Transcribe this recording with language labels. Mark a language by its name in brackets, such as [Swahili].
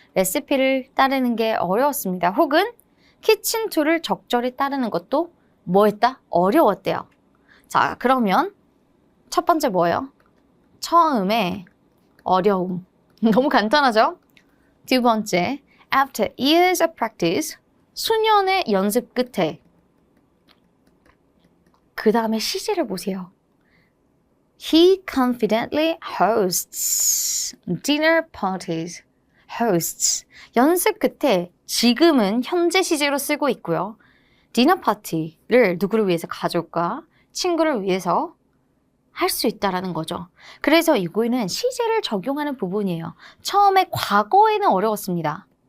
[Korean] 레시피를 따르는 게 어려웠습니다. 혹은 키친 툴을 적절히 따르는 것도 뭐 했다? 어려웠대요. 자, 그러면 첫 번째 뭐예요? 처음에 어려움. 너무 간단하죠? 두 번째, [English] after years of practice, [Korean] 수년의 연습 끝에 그 다음에 시제를 보세요. [English] He confidently hosts dinner parties. hosts. [Korean] 연습 끝에 지금은 현재 시제로 쓰고 있고요. 디너 파티를 누구를 위해서 가족과 친구를 위해서 할 수 있다라는 거죠. 그래서 이거는 시제를 적용하는 부분이에요. 처음에 과거에는 어려웠습니다.